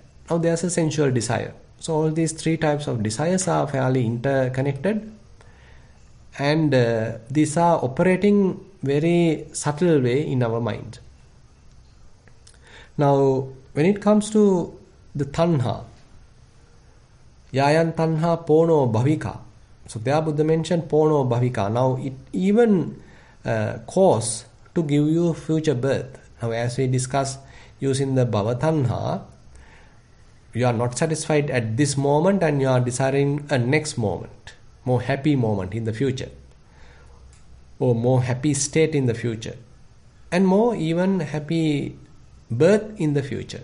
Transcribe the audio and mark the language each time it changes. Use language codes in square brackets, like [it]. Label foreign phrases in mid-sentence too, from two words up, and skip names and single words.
[en] Now there's a sensual desire. So all these three types of desires are fairly interconnected, and these are operating very subtle way in our mind. Now when it comes to the tanha, [pi] yayan tanha pono bhavika. [en] So there Buddha mentioned [pi] pono bhavika. [en] Now it even cause to give you future birth. Now as we discussed, using the bhavatanha, you are not satisfied at this moment and you are desiring a next moment, more happy moment in the future, or more happy state in the future, and more even happy birth in the future.